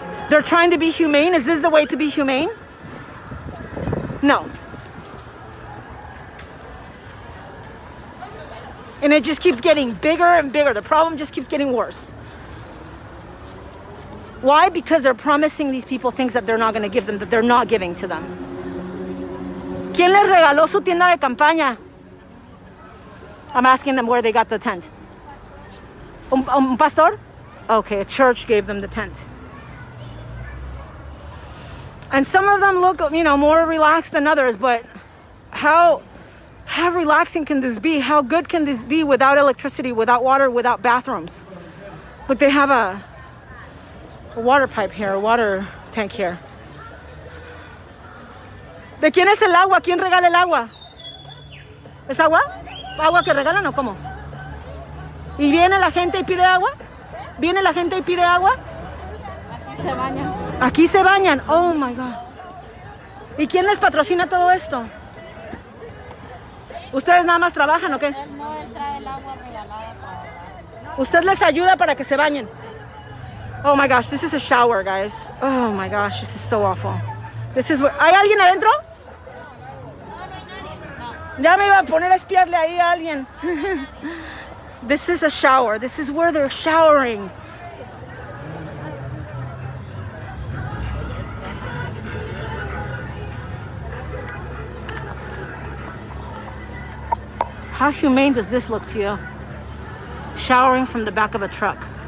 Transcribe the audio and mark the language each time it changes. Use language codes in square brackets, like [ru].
[en] They're trying to be humane. Is this the way to be humane? No. And it just keeps getting bigger and bigger. The problem just keeps getting worse. Why? Because they're promising these people things that they're not going to give them, that they're not giving to them. [es] ¿Quién les regaló su tienda de campaña? [en] I'm asking them where they got the tent. [es] Un pastor? [en] Okay, a church gave them the tent. And some of them look, more relaxed than others, but how relaxing can this be? How good can this be without electricity, without water, without bathrooms? Look, they have a water pipe here, a water tank here. [es] ¿De quién es el agua? ¿Quién regala el agua? ¿Es agua? ¿Agua que regalan o cómo? ¿Y viene la gente y pide agua? ¿Viene la gente y pide agua? Aquí se bañan. Aquí se bañan. [en] Oh my God. [es] ¿Y quién les patrocina todo esto? ¿Ustedes nada más trabajan o qué? Él trae el agua regalada para... ¿Usted les ayuda para que se bañen? [en] Oh my gosh, this is a shower, guys. Oh my gosh, this is so awful. This is what... [es] ¿Hay alguien adentro? Ya me iba a poner a espiarle ahí a alguien. [en] This is a shower. This is where they're showering. How humane does this look to you? Showering from the back of a truck.